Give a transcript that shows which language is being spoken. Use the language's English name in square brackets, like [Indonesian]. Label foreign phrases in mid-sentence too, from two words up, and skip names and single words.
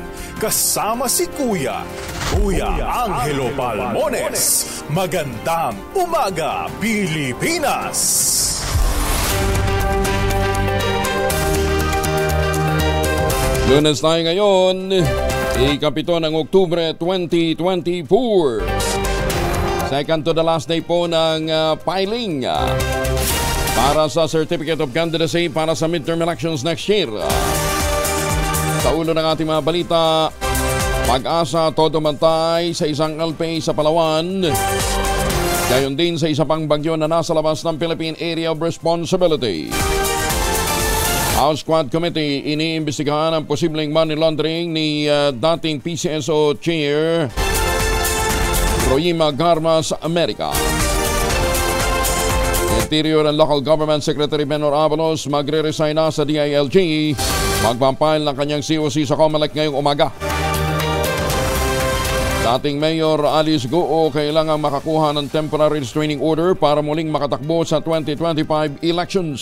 [Filipino] Kasama si Kuya Angelo Palmones. Magandang umaga, Pilipinas! Lunes tayo ngayon, ikapito ng Oktubre 2024. [English] Second to the last day [Filipino] po ng filing para sa Certificate of Candidacy para sa [English] midterm elections next year. [Filipino] Sa ulo ng ating mga balita, pag-asa todo mantay sa isang LPA sa Palawan. Gayon din sa isa pang bagyo na nasa labas ng Philippine Area of Responsibility. House Quad Committee iniimbestigahan ang posibleng [English] money laundering [Filipino] ni dating PCSO Chair Royima Garma sa Amerika. Interior and Local Government Secretary Benor Avalos magre-resign na sa DILG. Magpampile ng kanyang COC sa COMELEC ngayong umaga. Dating Mayor Alice Goo kailangang makakuha ng [English] temporary restraining order [Filipino] para muling makatakbo sa 2025 elections.